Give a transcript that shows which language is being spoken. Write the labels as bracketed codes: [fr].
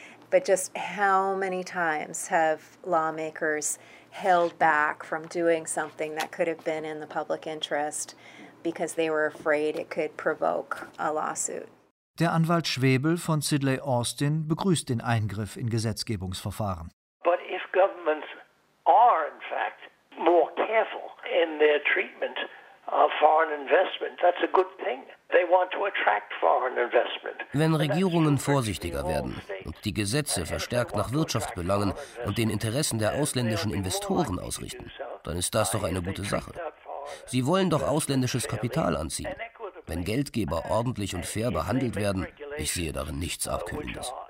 [en] But just how many times have lawmakers held back from doing something that could have been in the public interest? Because they were afraid it could provoke a lawsuit. [de] Der Anwalt Schwebel von Sidley Austin begrüßt den Eingriff in Gesetzgebungsverfahren. [en] But if governments are in fact more careful in their treatment of foreign investment, that's a good thing. They want to attract foreign investment. [de] Wenn Regierungen vorsichtiger werden und die Gesetze verstärkt nach Wirtschaftsbelangen und den Interessen der ausländischen Investoren ausrichten, dann ist das doch eine gute Sache. Sie wollen doch ausländisches Kapital anziehen. Wenn Geldgeber ordentlich und fair behandelt werden, ich sehe darin nichts Abkühlendes.